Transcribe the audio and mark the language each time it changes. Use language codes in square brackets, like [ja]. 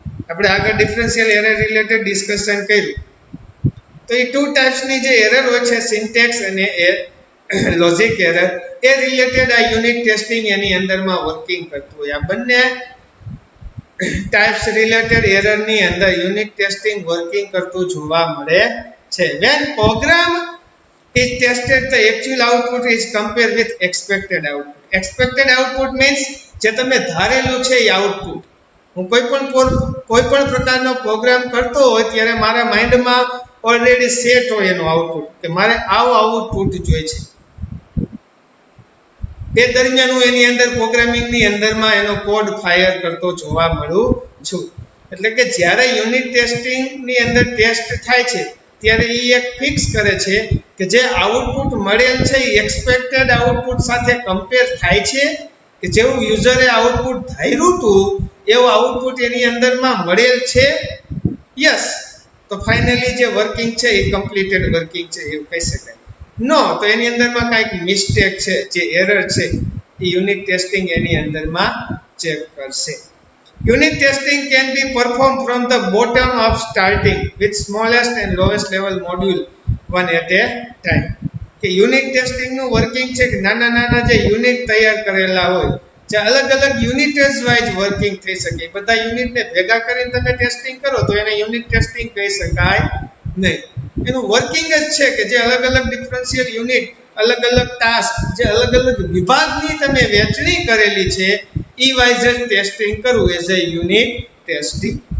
[gu] આપણે આગળ differential error related discussion કર્યું. તો એ ટુ ટાઈપ્સ ની જે એરર હોય છે, સિન્ટેક્સ અને લોજિક એરર, એ રિલેટેડ આ યુનિટ ટેસ્ટિંગ એની અંદરમાં વર્કિંગ કરતું હોય. આ બંને ટાઈપ્સ રિલેટેડ એરર ની અંદર યુનિટ ટેસ્ટિંગ વર્કિંગ કરતું જોવા મળે છે. [en] when program is tested the actual output is compared with expected output. expected output means [gu] જે તમે ધારેલું છે એ આઉટપુટ. હું કોઈ પણ પ્રકારનો પ્રોગ્રામ કરતો હોય ત્યારે મારા માઇન્ડમાં ઓલરેડી સેટ હોય એનો આઉટપુટ, કે મારે આવું આઉટપુટ જોઈએ છે. એ દરમિયાન હું એની અંદર પ્રોગ્રામિંગ ની અંદરમાં એનો કોડ ફાયર કરતો જોવા મળું છું. એટલે કે જ્યારે યુનિટ ટેસ્ટિંગ ની અંદર ટેસ્ટ થાય છે ત્યારે એ એક ફિક્સ કરે છે કે જે આઉટપુટ મળેલ છે એ એક્સપેક્ટેડ આઉટપુટ સાથે કમ્પેર થાય છે, કે જેવું યુઝરે આઉટપુટ ધાર્યું હતું એવું આઉટપુટ એની અંદરમાં મળેલ છે. યસ, તો ફાઇનલી જે વર્કિંગ છે એ કમ્પ્લીટેડ વર્કિંગ છે એવું કહી શકાય. નો, તો એની અંદરમાં કાંઈક મિસ્ટેક છે, જે એરર છે એ યુનિટ ટેસ્ટિંગ એની અંદરમાં ચેક કરશે. [en] Unit testing can be performed from the bottom up, starting with smallest and lowest level module one at a time. [gu] કે યુનિટ ટેસ્ટિંગ નું વર્કિંગ છે કે નાના જે યુનિટ તૈયાર કરેલા હોય, જે અલગ અલગ યુનિટ્સ વાઇઝ વર્કિંગ થઈ શકે. બધા યુનિટને ભેગા કરીને તમે ટેસ્ટિંગ કરો તો એને યુનિટ ટેસ્ટિંગ કહી શકાય નહીં. એનું વર્કિંગ જ છે કે જે અલગ અલગ ડિફરન્શિયલ યુનિટ, અલગ અલગ ટાસ્ક, જે અલગ અલગ વિભાગની તમે વહેંચણી કરેલી છે એ વાઇઝ જ ટેસ્ટિંગ કરવું એઝ અ યુનિટ ટેસ્ટિંગ.